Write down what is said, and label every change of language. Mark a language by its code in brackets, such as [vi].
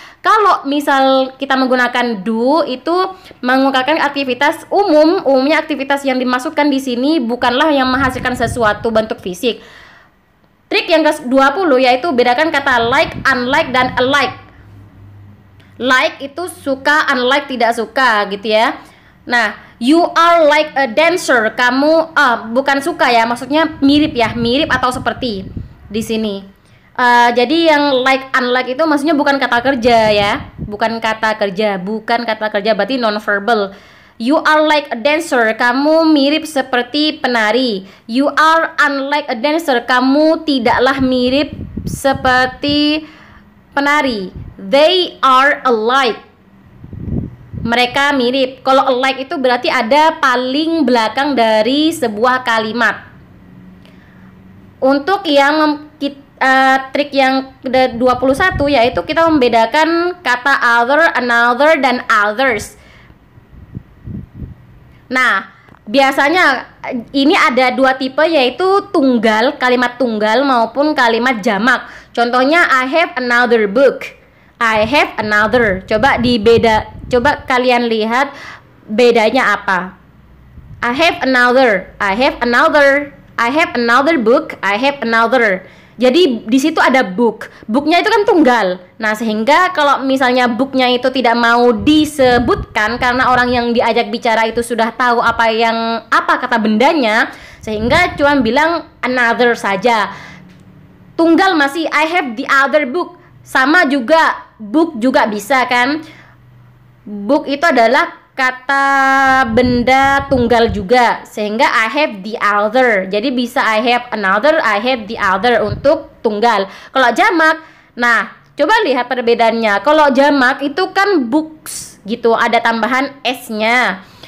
[id] Kalau misal kita menggunakan do, itu mengungkapkan aktivitas umum. Umumnya aktivitas yang dimaksudkan di sini bukanlah yang menghasilkan sesuatu bentuk fisik. Trik yang ke-20 yaitu bedakan kata like, unlike, dan alike. Like itu suka, unlike tidak suka gitu ya. Nah, [en] you are like a dancer. [id] Kamu bukan suka ya, maksudnya mirip ya, mirip atau seperti di sini. Jadi yang like, unlike itu maksudnya bukan kata kerja ya, bukan kata kerja, berarti non-verbal. [en] You are like a dancer. [id] Kamu mirip seperti penari. [en] You are unlike a dancer. [id] Kamu tidaklah mirip seperti penari. [en] They are alike. [id] Mereka mirip. Kalau alike itu berarti ada paling belakang dari sebuah kalimat. Untuk yang trik yang ke-21 yaitu kita membedakan kata other, another, dan others. Nah, biasanya ini ada dua tipe yaitu tunggal, kalimat tunggal maupun kalimat jamak. Contohnya [en] I have another book. I have another. [id] Coba kalian lihat bedanya apa. [en] I have another. I have another. I have another book. I have another. [id] Jadi di situ ada book. Booknya itu kan tunggal. Nah, sehingga kalau misalnya booknya itu tidak mau disebutkan karena orang yang diajak bicara itu sudah tahu apa kata bendanya, sehingga cuma bilang another saja. Tunggal masih [en] I have the other book. [id] Sama juga book juga bisa kan. Book itu adalah kata benda tunggal juga, sehingga [en] I have the other. [id] Jadi bisa [en] I have another, I have the other [id] untuk tunggal. Kalau jamak, nah coba lihat perbedaannya. Kalau jamak itu kan books gitu, ada tambahan s-nya.